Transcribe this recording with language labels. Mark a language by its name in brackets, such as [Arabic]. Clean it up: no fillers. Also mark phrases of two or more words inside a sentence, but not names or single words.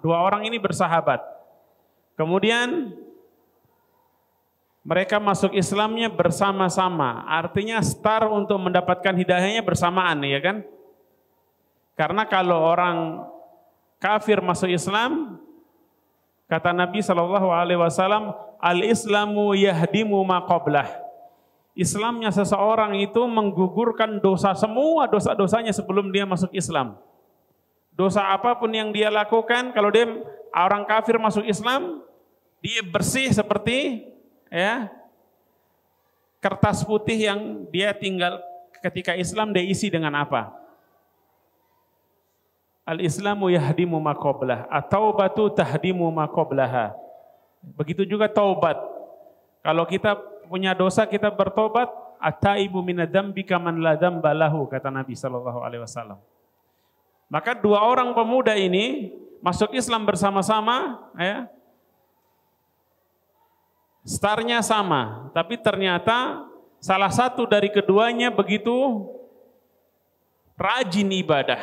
[Indonesian] Dua orang ini bersahabat. Kemudian mereka masuk Islamnya bersama-sama. Artinya start untuk mendapatkan hidayahnya bersamaan, ya kan? Karena kalau orang kafir masuk Islam, kata Nabi SAW, [Arabic] الإسلام يهدم ما قبله. [Indonesian] Islamnya seseorang itu menggugurkan dosa, semua dosa-dosanya sebelum dia masuk Islam. Dosa apapun yang dia lakukan, kalau dia orang kafir masuk Islam, dia bersih seperti kertas putih yang dia tinggal ketika Islam, dia isi dengan apa? [Arabic] الإسلام يهدم ما قبله، التوبة تهدم ما قبلها. [Indonesian] Begitu juga taubat. Kalau kita punya dosa, kita bertobat, [Arabic] التائب من الذنب كمن لا ذنب له, [Indonesian] kata Nabi SAW. Maka dua orang pemuda ini masuk Islam bersama-sama, startnya sama, tapi ternyata salah satu dari keduanya begitu rajin ibadah.